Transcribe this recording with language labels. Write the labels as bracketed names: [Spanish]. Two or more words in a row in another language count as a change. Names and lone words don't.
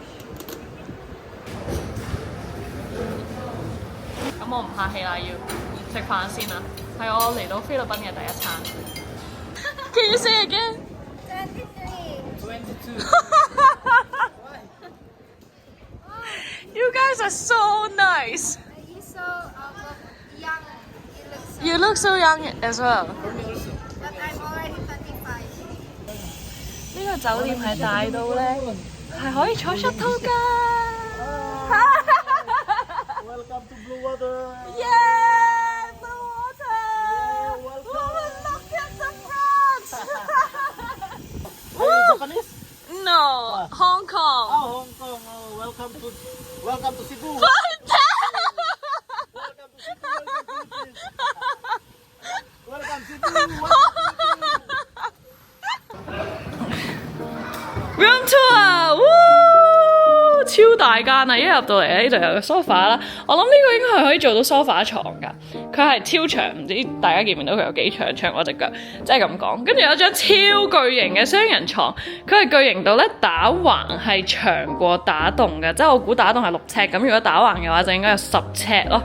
[Cantonese] 咁我唔客氣啦，要食飯先啦。係我嚟到菲律賓嘅第一餐。 [English] Can you say again? 22. You guys are so nice. You're so young. You look so young as well. But I'm already 25. [Cantonese] 呢個酒店係大到咧，係可以坐 shuttle 㗎。 [English] Welcome to Blue Water。 Yeah, blue water. Look at the front. Japanese? No, Hong Kong. Hong Kong. Welcome to Cebu. Welcome Cebu. Room tour， [Cantonese] 超大間啊！一入到嚟呢度有個 sofa 啦，我諗呢個應該係可以做到 sofa 床㗎。佢係超長，唔知大家見唔見到佢有幾長？長我隻腳，即係咁講。跟住有張超巨型嘅雙人床，佢係巨型到咧打橫係長過打洞嘅，即係我估打洞係6尺，咁如果打橫嘅話就應該有10尺咯。